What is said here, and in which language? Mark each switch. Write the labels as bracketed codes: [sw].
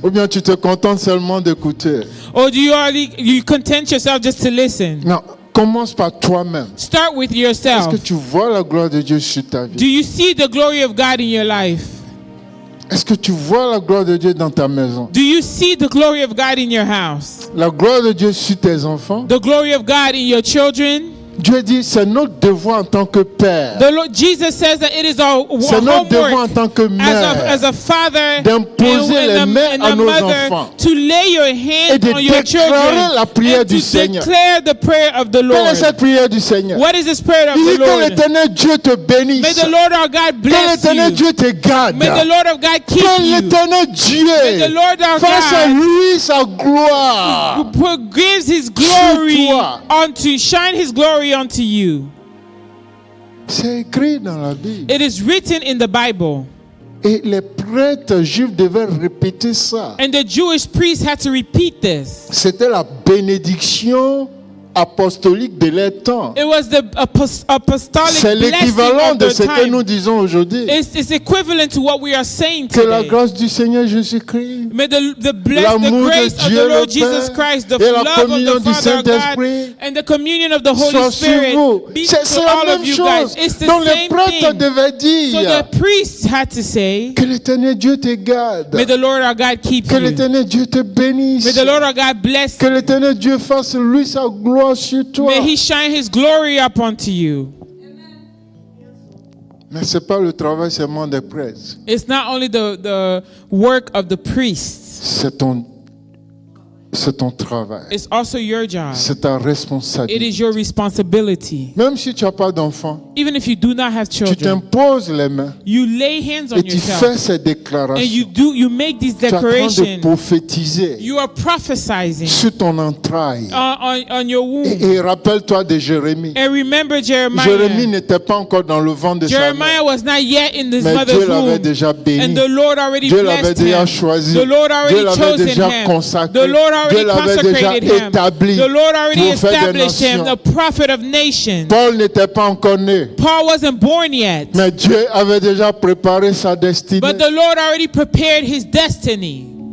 [fr] Ou bien tu te contentes seulement d'écouter? [en] Or do you content yourself just to listen? [fr] Non, commence par toi-même. [en] Start with [fr] Est-ce [en] yourself. [fr] que tu vois la gloire de Dieu sur ta [en] Do [fr] vie? [en] you see the glory of God in your life? [fr] Est-ce que tu vois la gloire de Dieu dans ta maison? [en] Do you see the glory of God in your house? [fr] La gloire de Dieu sur tes enfants? [en] The glory of God in your children? [fr] Dieu dit, c'est notre devoir en tant que père, [en] Jesus says that it is our [fr] c'est notre devoir en [en] homework [fr] tant que mère [en] as a father [fr] d'imposer les mains [en] and [fr] à [en] a [fr] nos [en] mother [fr] enfants [en] to lay your [fr] et [en] hands [fr] de [en] on your children [fr] déclarer la prière [en] and [fr] du [en] to [fr] Seigneur. [en] declare the prayer of the [fr] Quelle est [en] Lord. [fr] cette prière du Seigneur? [en] What is this prayer of [fr] Il dit [en] the [fr] que [en] Lord? [fr] l'Éternel Dieu te bénisse. [en] May the Lord our God [fr] Que [en] bless [fr] l'Éternel [en] you. [fr] Dieu te garde. [en] May the Lord of God keep [fr] Que [en] you. [fr] l'Éternel Dieu [en] May the Lord our [fr] fasse à [en] God [fr] lui sa gloire. [en] gives his glory [fr] toi. [en] shine his glory unto you. [fr] C'est écrit dans la Bible. [en] It is written in the Bible. [fr] Et les prêtres juifs devaient répéter ça. [en] And the Jewish priests had to repeat this. [fr] C'était la bénédiction apostolique de leur temps. [en] It was the apostolic [fr] C'est [en] blessing [fr] l'équivalent [en] of [fr] de [en] the [fr] ce que [en] time. [fr] nous disons aujourd'hui. [en] It's equivalent to what we are saying [fr] Que la [en] today. [fr] grâce du Seigneur Jésus-Christ, [en] May the [fr] l'amour de [en] grace of [fr] Dieu [en] the [fr] le [en] Lord Jesus [fr] Père [en] Christ, the [fr] et la [en] love of [fr] communion [en] the [fr] du [en] Father God, [fr] Saint-Esprit [en] and the communion of the [fr] soit [en] Holy Spirit [fr] vous. [en] be [fr] C'est [en] to [fr] la [en] all [fr] même [en] of you guys. [fr] chose [en] It's the [fr] dont les [en] same [fr] prêtres [en] thing. [fr] devaient [en] So [fr] dire. [en] the priests had to say, [fr] Que l'Éternel Dieu te garde. [en] may the Lord our God keep [fr] Que [en] you. [fr] l'Éternel Dieu te bénisse. [en] May the Lord our God bless [fr] Que [en] you. [fr] l'Éternel Dieu fasse lui sa gloire sur toi. [en] May he shine his glory up unto you. [fr] Mais ce n'est pas le travail seulement des prêtres. [en] It's not only the work of the priests, [fr] C'est ton travail. [en] it's also your job. [fr] C'est ta [en] It [fr] responsabilité. [en] is your responsibility. [fr] Même si tu n'as pas d'enfant, [en] Even if you do not have [fr] tu [en] children, [fr] t'imposes les mains [en] you lay hands on [fr] et tu [en] yourself [fr] fais ces [en] and [fr] déclarations. [en] you make these [fr] Tu es en train de [en] declarations. [fr] prophétiser [en] You are prophesying [fr] sur ton entraille. [en] on your womb. [fr] Et rappelle-toi de Jérémie. [en] And remember [fr] Jérémie [en] Jeremiah. [fr] n'était pas encore dans le ventre de sa [en] Jeremiah [fr] mère. [en] was not yet in his [fr] Mais [en] mother's [fr] Dieu l'avait [en] womb. [fr] déjà béni. [en] And the Lord already [fr] Dieu l'avait [en] blessed [fr] déjà [en] him. [fr] choisi. [en] The Lord [fr] Dieu [en] already [fr] l'avait [en] chosen [fr] déjà [en] him. [fr] consacré. [en] The Lord already [fr] Dieu l'avait déjà [en] consecrated him. [fr] établi. [en] The Lord already [fr] prophète des [en] established him, [fr] nations. [en] the prophet of nations. [fr] Paul n'était pas encore né. [en] Paul wasn't born yet, [fr] Mais Dieu avait déjà préparé sa destinée. [en] but the Lord already prepared his destiny.